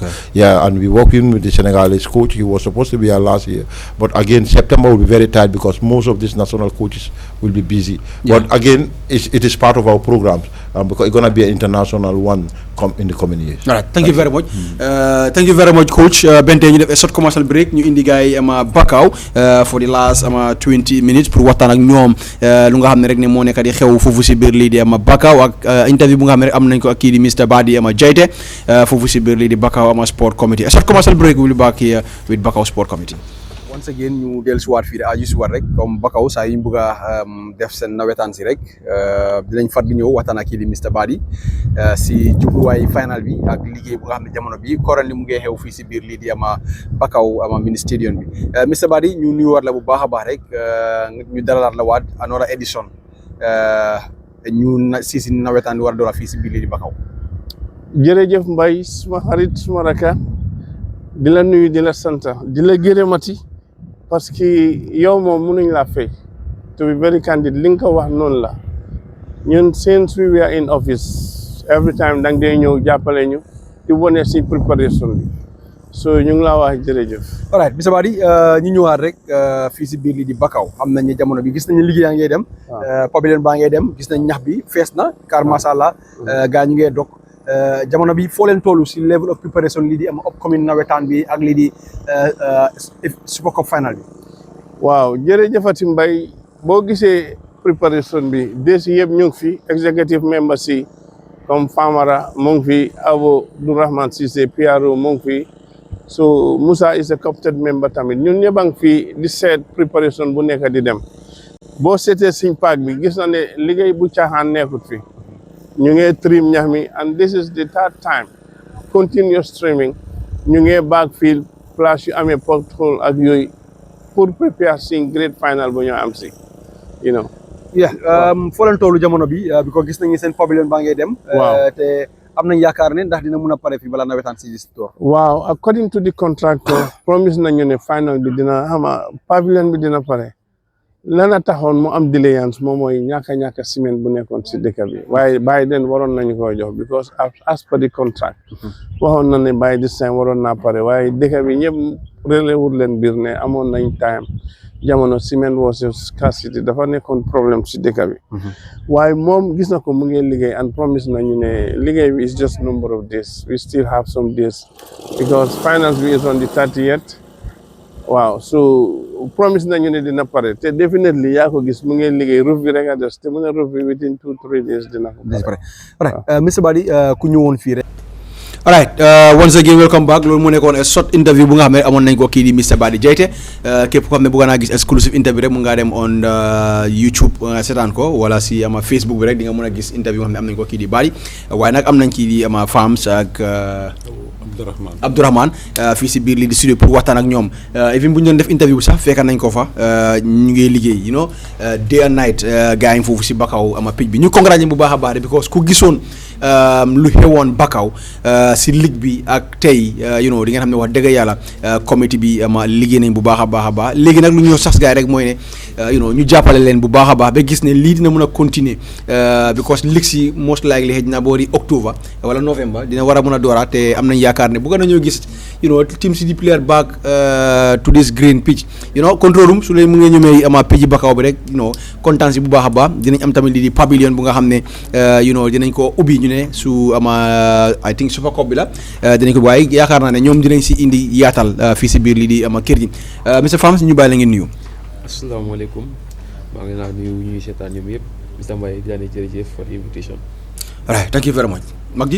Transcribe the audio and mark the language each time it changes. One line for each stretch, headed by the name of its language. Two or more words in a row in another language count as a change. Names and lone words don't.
English: And we worked in with the Senegalese coach. He was supposed to be here last year. But again, September will be very tight because most of these national coaches will be busy. But again, it is part of our programs. because it's gonna be an international one in the coming years. All right, thank you very much. Thank you very much, Coach.
Wolof: Bente ñu def
English: a short commercial break
Wolof: ñu indi gars yi Bakau
English: for the last 20 minutes
Wolof: pour waxtaan ak ñoom lu nga xam ne rek ne moo nekk di xew foofu si biir lii di Bakau ak interview bu nga xam ne rek am nañ ko ak kii di Mr Badi Jaite foofu si biir lii di Bakau Sport Committee.
English: A short commercial break will be back here with Bakau Sport Committee. Once again
Wolof: ñu dellusiwaat fii aju si waat rek comme Bakau saa yi ñu bëgg a def seen nawetaan si rek dinañ fat di ñëw waxtaan ak kii di Mr Badi si jubluwaay final bi ak liggéey bu nga xam ne jamono bi currently mu ngi xew fii si biir lii di Bakau mini stadium bi Mr Badi ñu nuyuwaat la bu baax a baax rek ñu dalalaat la waat
English: another edition
Wolof: ñu si nawetaan bi war a door fii si biir lii di Bakau. jërëjëf Mbaye suma xarit suma raka di la nuyu di la sant di la gërëmati parce que yow moom mënuñ laa fay
English: to be very candid
Wolof: li nga ko wax noonu la ñun
English: since we were in office every time
Wolof: dang dee ñëw jàppale ñu di wone si préparation bi so ñu ngi laa wax jërëjëf. Alright Mr Badi ñu ñëwaat rek fii si biir lii di Bakau xam nañ ne jamono bi gis nañ liggéey yaa ngay dem pavilion baa ngay dem gis nañ ñax bi fees na car
Arabic: masha Allah
Wolof: gaa ñu ngee dog jamono bi foo leen toll si
English: level of preparation
Wolof: lii di upcoming nawetaan bi ak lii di Super Cup final bi. waaw jërëjëfati Mbaye boo gisee préparation bi desi yëpp ñu ngi fi executive members yi comme Famara mu ngi fi Abdourahmane Cissé PRO mu ngi fi so Moussa
English: is a captain member
Wolof: tamit ñun ñëpp a ngi fi di seet préparation bu nekk di dem boo seetee suñ paak bi gis na ne liggéey bu caaxaan nekkut fi ñu ngi trim ñax mi
English: and this is the third time continuous trimming
Wolof: ñu ngi backfield place yu amee pothole ak yooyu pour prepare sing
English: great final
Wolof: bu ñu am si
English: you know.
Wolof: yeah foo leen toolu jamono bi because gis nañu seen pavilion baa ngay dem. waaw te am nañ yaakaar ne ndax dina mun a pare fii balaa nawetaan si store. waaw
English: according to the contractor
Wolof: promise nañu ne final bi dina xama pavilion bi dina pare lana taxoon mu am délayance moom mooy ñàkk ciment bu nekkoon si dëkk bi waaye
English: by then
Wolof: waroon nañu ko jox because
English: as per the contract
Wolof: waxoon na ne
English: by this time
Wolof: waroon naa pare waaye dëkk bi ñëpp relewul leen biir ne amoon nañ time jamono
English: ciment was a scarcity
Wolof: dafa nekkoon problème si dëkk bi waaye moom gis na ko mu ngi liggéey and promise nañu ne liggéey bi
English: is just number of days we still have some days
Wolof: because finals bi
English: is on the 30th
Wolof: waaw so promise nañu ne dina pare te definitely yaa ko gis mu ngi liggéey roof bi rek a des te mu ne roof bi
English: within 2-3 days
Wolof: dina ko pare. Alright Mr Badi ku ñëwoon fii rek.
English: Alright once again welcome back
Wolof: loolu mu nekkoon
English: a short interview
Wolof: bu nga xam ne amoon nañ ko kii di Mr Badi Jaite képp ko xam ne bëgg naa gis
English: exclusive interview
Wolof: rek mu ngaa dem
English: on YouTube
Wolof: seetaan ko wala si Facebook bi rek di nga mën a gis interview nga xam ne am nañ ko kii di Badi waaye nag am nañ kii di Fams ak Abdourahmane fii si biir lii di studio pour waxtaan ak ñoom even bu ñu doon def interview sax fekk nañ ko fa ñu ngi liggéey
English: you know day and night
Wolof: gars yi foofu si Bakau picc bi ñu congrats bu baax a baax because ku gisoon lu xewoon Bakau si ligue bi ak tey
English: you know
Wolof: di nga xam ne wax dëgg yàlla comité bi liggéey nañ bu baax a baax léegi nag lu ñu sax gars yi rek mooy ne
English: you know
Wolof: ñu jàppale leen bu baax a baax ba gis ne lii dina mën a continuer because ligue si
English: most likely
Wolof: xëy na boori octobre wala novembre dina war a mën a dooraat te am nañ yaakaar ne bu gën a ñoo gis
English: you know
Wolof: team si di
English: player back to this green pitch you know control room
Wolof: su leen mu ngee ñëmee pitch Bakau bi rek
English: you know
Wolof: kontaan si bu baax a baax dinañ am tamit lii di pavilion bu nga xam ne
English: you know
Wolof: dinañ ko ubbi ñu ne su
English: I think
Wolof: Super Cup bi la dinañ ko waaye yaakaar naa ne ñoom dinañ si indi yaatal fii si biir lii di kër gi Mr Fams ñu bàyyi la ngeen nuyu. asalaamaaleykum maa ngi laa nuyu ñuy seetaan ñoom yëpp Mr Mbaye di la ne jërëjëf
English: for the invitation. Alright thank you very much Magdi.